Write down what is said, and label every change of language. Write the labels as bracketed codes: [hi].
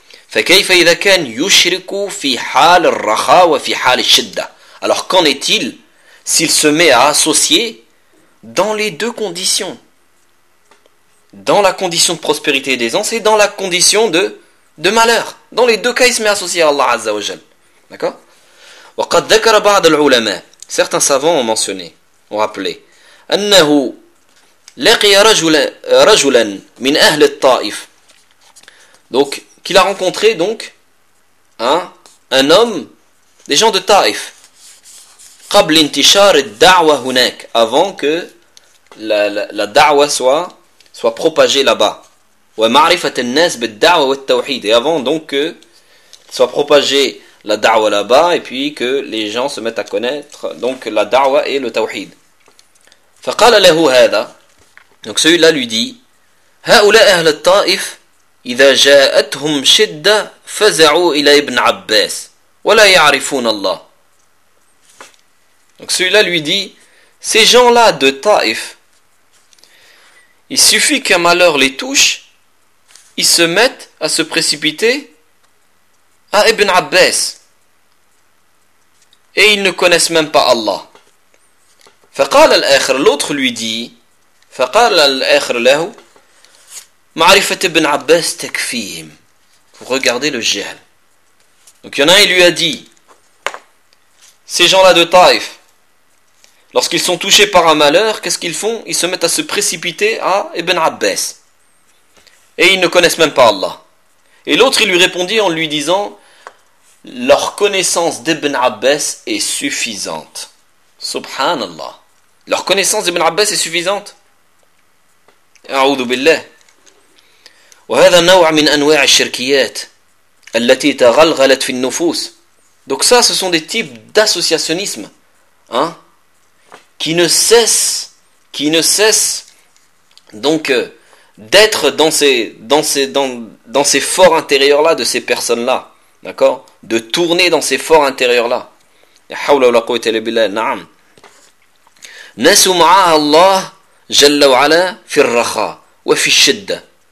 [ar] فكيف إذا كان يشرك في حال الرخاء وفي حال الشدة؟ [fr] Alors qu'en est-il s'il se met à associer dans les deux conditions? Dans la condition de prospérité et d'aisance et dans la condition de malheur. Dans les deux cas, il se met à associer à Allah Azza wa Jal. D'accord? [ar] وقد ذكر بعض العلماء, [fr] certains savants ont mentionné, ont rappelé, [ar] أنه لقي رجلا من أهل الطائف. [fr] Donc, qu'il a rencontré donc un homme, des gens de Taif. [ar] قبل انتشار الدعوة هناك, [fr] avant que la da'wa soit propagée là-bas. [ar] ومعرفة الناس بالدعوة والتوحيد. [fr] Et avant donc que soit propagée la da'wa là-bas et puis que les gens se mettent à connaître donc la da'wa et le tawhid. [ar] فقال له هذا. [fr] Donc celui-là lui dit, [ar] هؤلاء أهل الطائف إذا جاءتهم شدة فزعوا إلى ابن عباس ولا يعرفون الله. [fr] Donc celui-là lui dit, ces gens-là de Taif, il suffit qu'un malheur les touche, ils se mettent à se précipiter à Ibn Abbas. Et ils ne connaissent même pas Allah. [ar] فقال الآخر, [fr] l'autre lui dit, [ar] فقال الآخر له, معرفة ابن عباس تكفيهم. [fr] Vous regardez le jahl. Donc il y en a un, il lui a dit, ces gens-là de Taif, lorsqu'ils sont touchés par un malheur, qu'est-ce qu'ils font? Ils se mettent à se précipiter à Ibn Abbas. Et ils ne connaissent même pas Allah. Et l'autre, il lui répondit en lui disant, leur connaissance d'Ibn Abbas est suffisante. Subhanallah. Leur connaissance d'Ibn Abbas est suffisante. A'oudhu billah. [ar] وهذا نوع من أنواع الشركيات التي تغلغلت في النفوس. [fr] Donc ça, ce sont des types d'associationnisme, hein, qui ne cessent donc d'être dans ces forts intérieurs là de ces personnes là, d'accord, de tourner dans ces forts intérieurs là. [ar] حول ولا قوة إلا بالله. نعم. نسوا مع الله جل وعلا في الرخاء وفي الشدة.